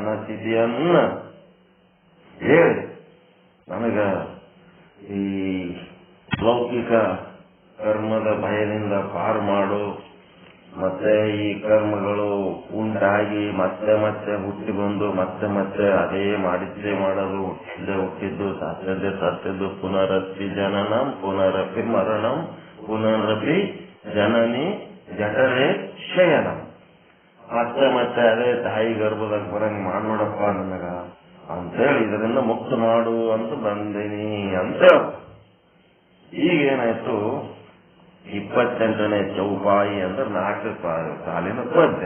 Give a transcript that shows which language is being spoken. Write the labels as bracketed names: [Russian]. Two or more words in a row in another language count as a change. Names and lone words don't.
[Kannada] ಸ್ಥಿತಿಯನ್ನ ಹೇಳಿ ನನಗ ಈ ಲೌಕಿಕ ಕರ್ಮದ ಭಯದಿಂದ ಪಾರು ಮಾಡು, ಮತ್ತೆ ಈ ಕರ್ಮಗಳು ಉಂಟಾಗಿ ಮತ್ತೆ ಮತ್ತೆ ಹುಟ್ಟಿ ಬಂದು ಮತ್ತೆ ಮತ್ತೆ ಅದೇ ಮಾಡಿದ್ದೇ ಮಾಡೋದು, ಹುಟ್ಟಿದ್ದು ಸತ್ತದ್ದು [Sanskrit] ಪುನರಪಿ ಜನನಂ ಪುನರಪಿ ಮರಣಂ ಪುನರಪಿ ಜನನಿ ಜಠರೇ ಶಯನಂ. [Kannada] ಮತ್ತೆ ಮತ್ತೆ ಅದೇ ತಾಯಿ ಗರ್ಭದಾಗ ಬರಂಗ್ ಮಾಡ್ಬೇಡಪ್ಪ ನನಗ ಅಂತೇಳಿ ಇದರಿಂದ ಮುಕ್ತ ಮಾಡು ಅಂತ ಬಂದೀನಿ ಅಂತ. ಈಗೇನಾಯ್ತು, 28ನೇ ಚೌಪಾಯಿ ಅಂದ್ರೆ 4 ಸಾಲಿನ ಪದ್ಯ.